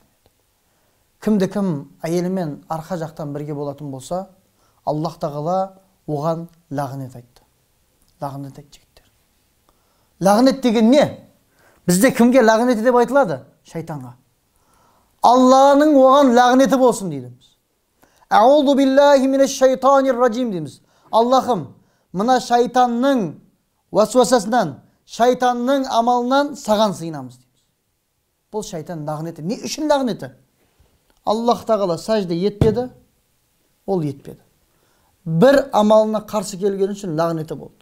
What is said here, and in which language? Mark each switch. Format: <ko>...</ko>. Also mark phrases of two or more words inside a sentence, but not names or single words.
<kk>Кімді-кім әйелімен арқа жақтан бірге болатын болса, Аллах тағала оған лағнет айтты. Лағнет айтты жігіттер. Лағнет деген не? Бізде кімге лағнеті деп айтылады? Шайтанға. Алланың оған лағнеті болсын дейміз.</kk> <ar>أعوذ بالله من الشيطان الرجيم дейміз.</ar> <kk>Аллахым, мына шайтанның уасуасасынан, шайтанның амалынан саған сыйынамыз дейміз. Бұл шайтан лағнеті. Не үшін лағнеті? Аллах тағала сәжде етпеді, ол етпеді. Бір амалына қарсы келген үшін лағнеті болды.</kk>